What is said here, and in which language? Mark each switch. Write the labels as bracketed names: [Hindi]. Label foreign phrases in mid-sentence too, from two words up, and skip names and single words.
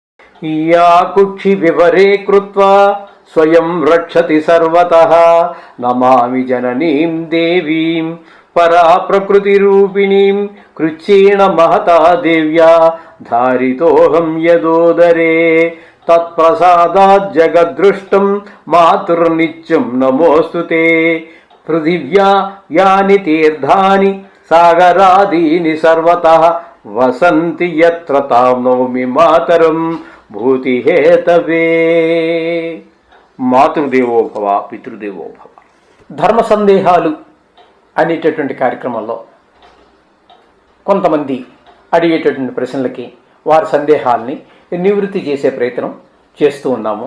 [Sanskrit] या कुक्षि विवरे कृत्वा स्वयं रक्षति सर्वतः नमामि जननीं देवीं परा प्रकृतिरूपिणीं कृच्छेण महता देव्या धारितोऽहं यदोदरे तत्प्रसादात् जगद्दृष्टं मातुर्नित्यं नमोऽस्तु ते। पृथिव्या यानि तीर्थानि सागरादीनि सर्वतः वसन्ति यत्र तां नौमि मातरं భూతిహేతవే। మాతృదేవోభవ పితృదేవోభవ. [Telugu] ధర్మ సందేహాలు అనేటటువంటి కార్యక్రమంలో కొంతమంది అడిగేటటువంటి ప్రశ్నలకి వారి సందేహాల్ని నివృత్తి చేసే ప్రయత్నం చేస్తూ ఉన్నాము.